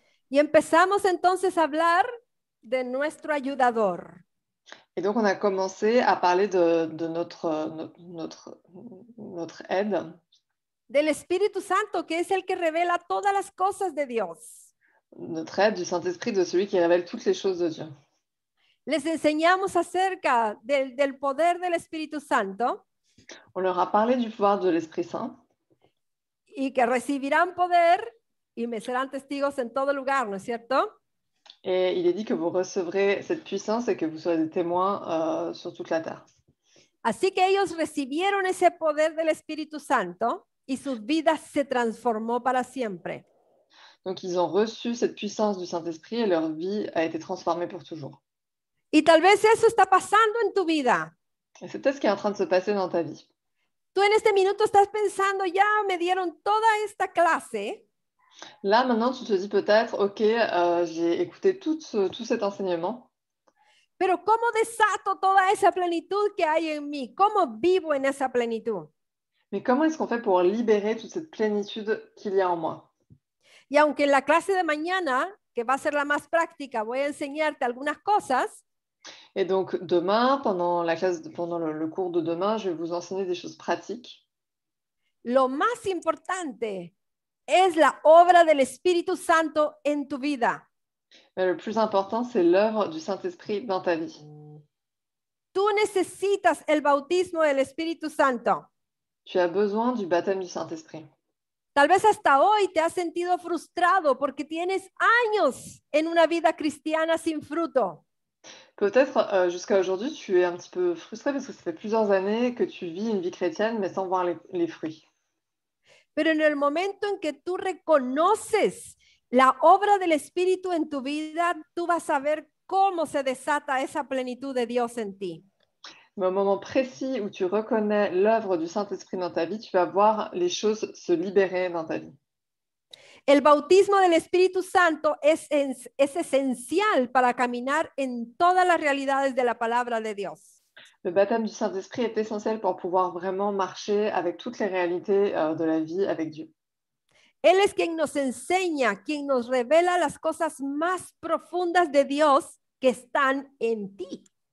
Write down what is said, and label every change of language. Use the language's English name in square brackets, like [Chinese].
[Spanish] Y empezamos entonces a hablar de nuestro ayudador. [French] Et donc, on a commencé à parler de notre aide. [Spanish] Del Espíritu Santo, que es el que revela todas las cosas de Dios. [French] Notre aide du Saint-Esprit, de celui qui révèle toutes les choses de Dieu. [Spanish] Les enseñamos acerca del poder del Espíritu Santo. [French] On leur a parlé du pouvoir de l'Esprit Saint. [Spanish] Y que recibirán poder y me serán testigos en todo lugar, ¿no es cierto? [French] Et il est dit que vous recevrez cette puissance et que vous serez des témoins sur toute la terre. [Spanish] Así que ellos recibieron ese poder del Espíritu Santo y sus vidas se transformó para siempre. [French] Donc, ils ont reçu cette puissance du Saint-Esprit et leur vie a été transformée pour toujours. [Spanish] Y tal vez eso está pasando en tu vida. [French] Et c'est peut-être ce qui est en train de se passer dans ta vie. [Spanish] Tú en este minuto estás pensando, ya me dieron toda esta clase. [French] Là, maintenant, tu te dis peut-être, OK, j'ai écouté tout cet enseignement, [Spanish] pero ¿cómo desato toda esa plenitud que hay en mí? ¿Cómo vivo en esa plenitud? [French] mais comment est-ce qu'on fait pour libérer toute cette plénitude qu'il y a en moi? [Spanish] Y aunque en la clase de mañana, que va a ser la más práctica, voy a enseñarte algunas cosas, [French] Et donc, demain, pendant pendant le cours de demain, je vais vous enseigner des choses pratiques. [Spanish] lo más importante es la obra del Espíritu Santo en tu vida. [French] Mais le plus important, c'est l'œuvre du Saint-Esprit dans ta vie. [Spanish] Tú necesitas el bautismo del Espíritu Santo. [French] Tu as besoin du baptême du Saint-Esprit. [Spanish] Tal vez hasta hoy te has sentido frustrado porque tienes años en una vida cristiana sin fruto. [French] Peut-être jusqu'à aujourd'hui, tu es un petit peu frustré parce que ça fait plusieurs années que tu vis une vie chrétienne, mais sans voir les fruits. [Spanish] Pero en el momento en que tú reconoces la obra del Espíritu en tu vida, tú vas a ver cómo se desata esa plenitud de Dios en ti. [French] Mais au moment précis où tu reconnais l'œuvre du Saint-Esprit dans ta vie, tu vas voir les choses se libérer dans ta vie. [Spanish] El bautismo del Espíritu Santo es esencial para caminar en todas las realidades de la palabra de Dios. [French] Le baptême du Saint-Esprit est essentiel pour pouvoir vraiment marcher avec toutes les réalités de la vie avec Dieu. [Spanish] Él es quien nos enseña, quien nos revela las cosas más profundas de Dios que están en ti.